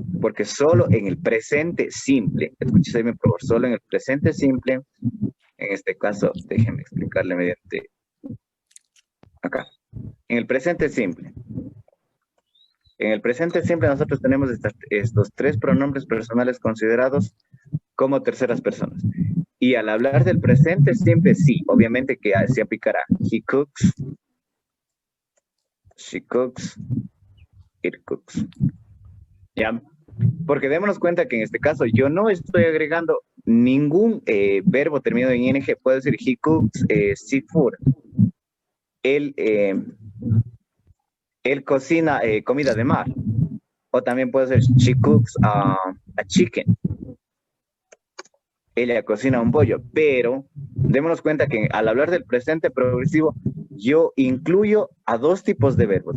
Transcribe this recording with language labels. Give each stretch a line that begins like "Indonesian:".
Spanish: Porque solo en el presente simple, escúcheme por favor, solo en el presente simple, en este caso, déjenme explicarle mediante acá. En el presente simple. En el presente simple nosotros tenemos estos 3 pronombres personales considerados como terceras personas. Y al hablar del presente simple, sí, obviamente que se aplicará.
English: He cooks, she cooks, it cooks.
Spanish: ¿Ya? Porque démonos cuenta que en este caso yo no estoy agregando ningún verbo terminado en ing. Puedo decir
English: he cooks seafood.
Spanish: Él cocina comida de mar. O también puede ser
English: she cooks a chicken.
Spanish: Ella cocina un pollo, pero démonos cuenta que al hablar del presente progresivo, yo incluyo a 2 tipos de verbos.